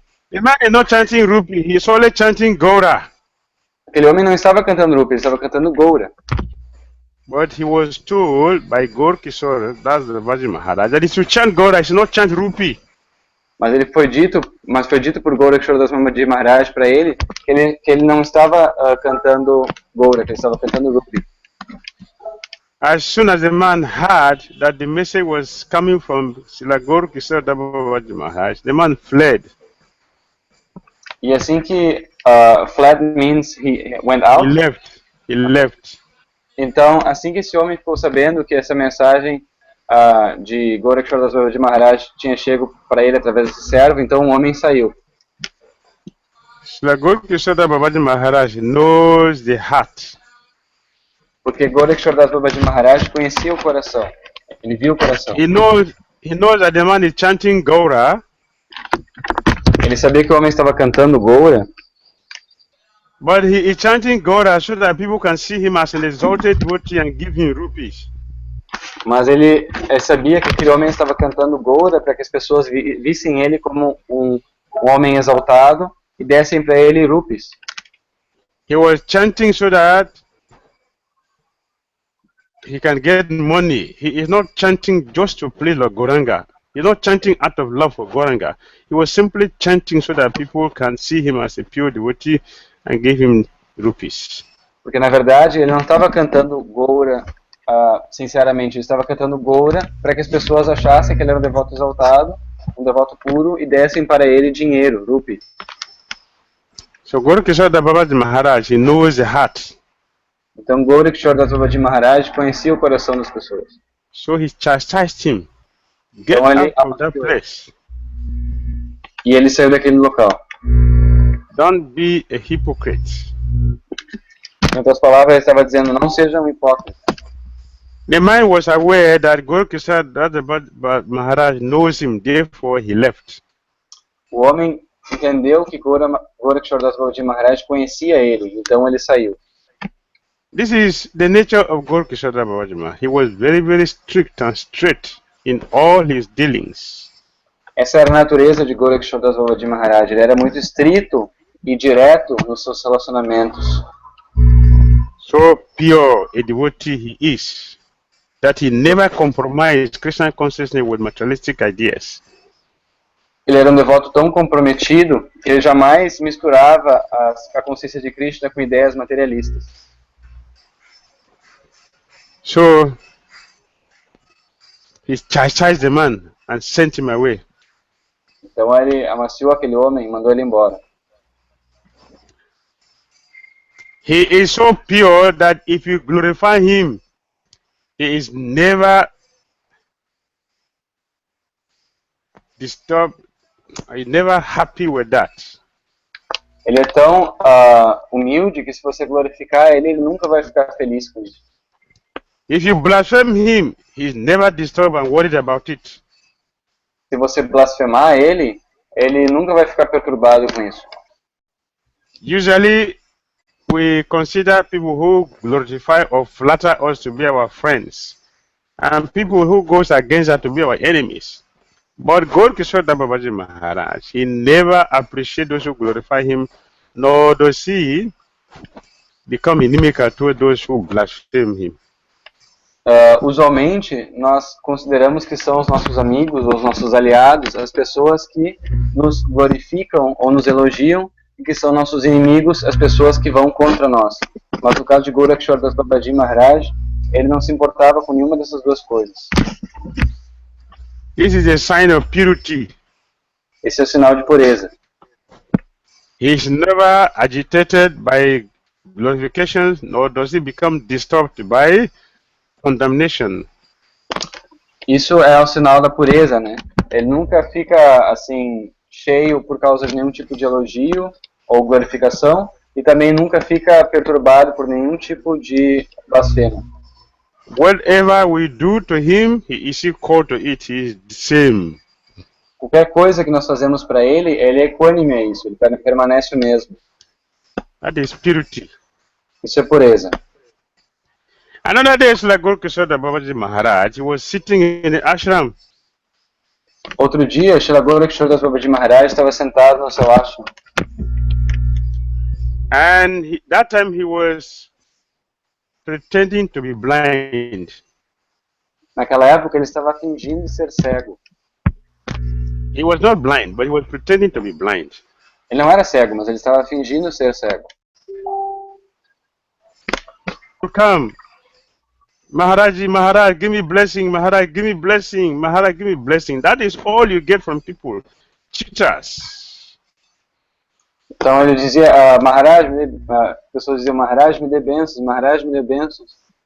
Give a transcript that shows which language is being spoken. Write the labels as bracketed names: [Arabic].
[English] The man is not chanting Rupi, he is only chanting Gaura. [Portuguese] Aquele homem não estava cantando Rupi, ele estava cantando Gaura. [English] But he was told by Gourakisora, that's the Babaji Maharaj, that he should chant Gaura, he should not chant Rupi. [Portuguese] Mas foi dito por Gourakisora Babaji Maharaj para ele que ele não estava cantando Gaura, que ele estava cantando Rupi. [English] As soon as the man heard that the message was coming from Srila Gourakisora Babaji Maharaj, the man fled. [Portuguese] E assim que [English] fled means he went out. He left. [Portuguese] Então, assim que esse homem ficou sabendo que essa mensagem de Gourakisora Babaji Maharaj tinha chego para ele através desse servo, então o homem saiu. [English] Srila Gourakisora Babaji Maharaj knows the heart. [Portuguese] Porque Gourakisora Babaji Maharaj conhecia o coração. Ele viu o coração. [English] He knows that the man is chanting Gaura. [Portuguese] Ele sabia que o homem estava cantando Goura. [English] But he is chanting Gaura so that people can see him as an exalted devotee and give him rupees. [Portuguese] Mas ele sabia que aquele homem estava cantando Goura para que as pessoas vissem ele como um homem exaltado e dessem para ele rupees. [English] He was chanting so that he can get money. He is not chanting just to please Lord Gauranga. He's not chanting out of love for Gauranga. He was simply chanting so that people can see him as a pure devotee and give him rupees. [Portuguese] Porque na verdade ele não estava cantando Goura sinceramente, ele estava cantando Goura para que as pessoas achassem que ele era um devoto exaltado, um devoto puro e dessem para ele dinheiro, rupees. [English] So Gourakisora Babaji Maharaj, he knows the heart. [Portuguese] Então Gourakisora Babaji Maharaj conhecia o coração das pessoas. [English] So he chastised him. Get [Portuguese] Então ele [English] out of that place. [Portuguese] E ele saiu daquele local. [English] Don't be a hypocrite. [Portuguese] Em outras palavras, ele estava dizendo, não seja um hipócrita. [English] The man was aware that Gourakisora Maharaj knows him, therefore he left. [Portuguese] O homem entendeu que Gourakisora Babaji Maharaj conhecia ele, então ele saiu. [English] This is the nature of Gourakisora Babaji Maharaj. He was very, very strict and straight in all his dealings. [Portuguese] Essa era a natureza de Gourakisora Babaji Maharaj. Ele era muito estrito e direto nos seus relacionamentos. [English] So pure a devotee he is, that he never compromised Krishna consciousness with materialistic ideas. [Portuguese] Ele era um devoto tão comprometido que ele jamais misturava a consciência de Krishna com ideias materialistas. [English] So he chastised the man and sent him away. [Portuguese] Então ele amaciou aquele homem e mandou ele embora. [English] He is so pure that if you glorify him, he is never disturbed, he's never happy with that. [Portuguese] Ele é tão humilde que se você glorificar ele, ele nunca vai ficar feliz com isso. [English] If you blaspheme him, he's never disturbed and worried about it. [Portuguese] Se você blasfemar ele, ele nunca vai ficar perturbado com isso. [English] Usually, we consider people who glorify or flatter us to be our friends, and people who goes against us to be our enemies. But Gourakisora Babaji Maharaj, he never appreciates those who glorify him, nor does he become inimical to those who blaspheme him. [Portuguese] Usualmente, nós consideramos que são os nossos amigos, ou os nossos aliados, as pessoas que nos glorificam ou nos elogiam, e que são nossos inimigos, as pessoas que vão contra nós. Mas no caso de Gourakisora Babaji Maharaj, ele não se importava com nenhuma dessas duas coisas. [English] This is a sign of purity. [Portuguese] Esse é o sinal de pureza. [English] He is never agitated by glorification, nor does he become disturbed by condemnation. [Portuguese] Isso é o sinal da pureza, né? Ele nunca fica assim cheio por causa de nenhum tipo de elogio ou glorificação e também nunca fica perturbado por nenhum tipo de blasfêmia. [English] Whatever we do to him, he is equal to it. He is the same. [Portuguese] Qualquer coisa que nós fazemos para ele, ele é equânime a isso, ele permanece o mesmo. [English] That is purity. [Portuguese] Isso é pureza. [English] Another day, Srila Gourakisora Babaji Maharaj was sitting in the ashram. [Portuguese] Outro dia, Srila Gourakisora Babaji Maharaj estava sentado no seu ashram. [English] And that time he was pretending to be blind. [Portuguese] Naquela época ele estava fingindo ser cego. [English] He was not blind, but he was pretending to be blind. [Portuguese] Ele não era cego, mas ele estava fingindo ser cego. [English] Come, Maharaj, Maharaj, give me blessing. Maharaj, give me blessing. Maharaj, give me blessing. That is all you get from people, cheaters. [Portuguese] Então ele dizia, Maharaj, as pessoas diziam, Maharaj me dê bênçãos, Maharaj me dê bênçãos.